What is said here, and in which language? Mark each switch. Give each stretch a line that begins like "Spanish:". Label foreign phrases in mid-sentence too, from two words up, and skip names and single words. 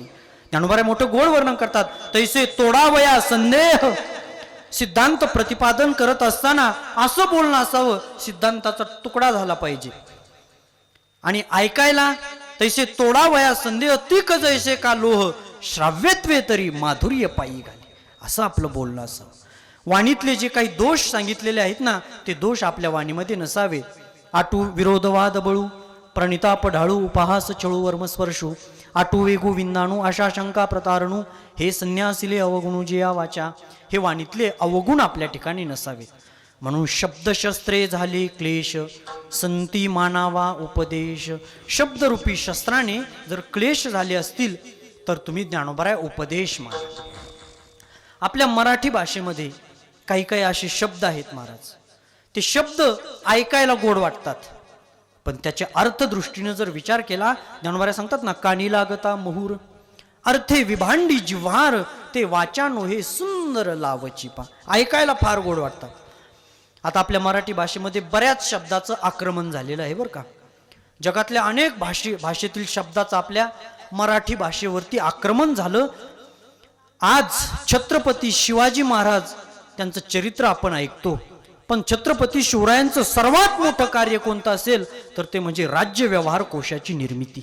Marathi: ज्ञानोबाराय मोठं गोड वर्णन करतात. तैसे तोडावया संदेह, सिद्धांत प्रतिपादन करत असताना असं बोलणं असावं, सिद्धांताचा तुकडा झाला पाहिजे. आणि ऐकायला तैसे तोडावया संदेह तीख जैसे का लोह, श्राव्यत्वे तरी माधुर्य पायी घाली, असं आपलं बोलणं असावं. वाणीतले जे काही दोष सांगितलेले आहेत ना, ते दोष आपल्या वाणीमध्ये नसावे. आटू विरोधवाद बळू, प्रणिताप ढाळू, उपहास चळू वर्मस्पर्शू, आटू वेगू विंदाणू, आशा शंका प्रतारणू, हे संन्यासिले अवगुणू जे या वाचा. हे वाणीतले अवगुण आपल्या ठिकाणी नसावे. म्हणून शब्दशस्त्रे झाले क्लेश, संती मानावा उपदेश. शब्दरूपी शस्त्राने जर क्लेश झाले असतील तर तुम्ही ज्ञानोबाराय उपदेश माना. आपल्या मराठी भाषेमध्ये काही काही असे शब्द आहेत महाराज, ते शब्द ऐकायला गोड वाटतात, पण त्याच्या अर्थदृष्टीने जर विचार केला, ज्ञानोबाराय सांगतात ना, कानी लागता महुर अर्थे विभांडी जिव्हार, ते वाचानो हे सुंदर लावची पा. ऐकायला फार गोड वाटतात. आता आपल्या मराठी भाषेमध्ये बऱ्याच शब्दाचं आक्रमण झालेलं आहे बरं का. जगातल्या अनेक भाषेतील शब्दाचं आपल्या मराठी भाषेवरती आक्रमण झालं. आज छत्रपती शिवाजी महाराज त्यांचं चरित्र आपण ऐकतो, पण छत्रपती शिवरायांचं सर्वात मोठं कार्य कोणतं असेल तर ते म्हणजे राज्य व्यवहार कोशाची निर्मिती.